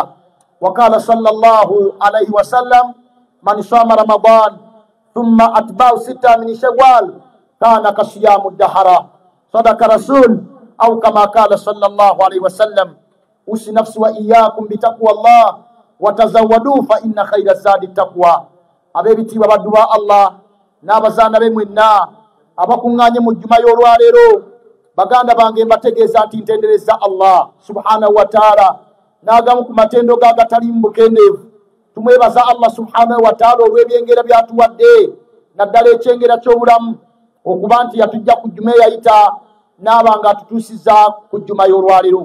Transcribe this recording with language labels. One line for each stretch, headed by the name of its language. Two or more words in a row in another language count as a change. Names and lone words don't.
Arabic: وقال صلى الله عليه وسلم من صام رمضان ثم أتبعه 6 من شوال كان كصيام الدهر. صدق رسول أو كما قال صلى الله عليه وسلم. أوصي نفسي وإياكم بتقوى الله وتزودوا فإن خير الزاد التقوى.
Ganda: Abebiti babadduwa Allah n'abazaana be mwenna abakuŋŋaanye mu jjuma y'olwaleero, baganda bange mbategeeza nti ntendereza
Arabic: Allah subhanahu wa ta'ala
Ganda: n'agamu ku matendo ge agatalimu bukendeevu. Tumwebaza
Arabic: Allah subhanahu wa ta'ala
Ganda: olw'ebyengera byatuwadde, naddala ekyengera ky'obulamu, okuba nti yatujja ku jjuma eyayita n'aba nga atutuusizza ku jjuma y'olwaleero.